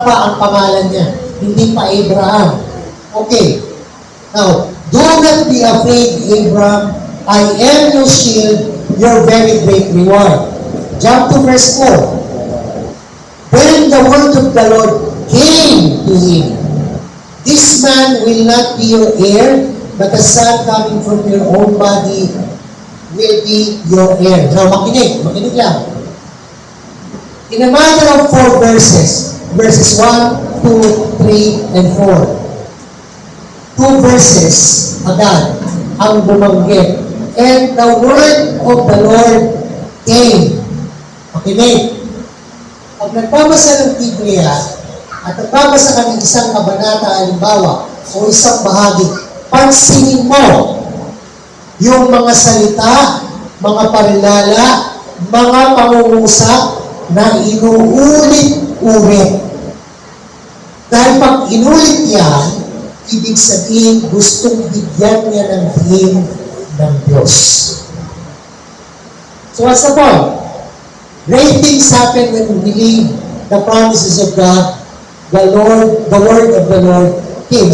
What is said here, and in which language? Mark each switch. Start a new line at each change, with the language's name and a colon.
Filipino: pa ang pangalan niya, hindi pa Abraham.
English: Okay. Now, do not be afraid, Abraham. I am your shield, your very great reward. Jump to verse 4. Then the word of the Lord came to him. This man will not be your heir, but the son coming from your own body will be your heir. Now,
Filipino: makinig lang.
English: In a matter of 4 verses, verses 1, 2, 3, and 4.
Filipino: 2 verses agad ang bumanggit.
English: And the word of the Lord came.
Filipino: Makinig. Pag nagbabasa ng Biblia at nagbabasa ka ng isang kabanata, halimbawa, o isang bahagi, pansinin mo yung mga salita, mga parilala, mga pangungusap na inuulit-ulit. Dahil pag inulit yan, ibig sabihin gustong bigyan niya ng him ng Diyos.
English: So what's the point? Great things happen when we believe the promises of God, the word of the Lord came.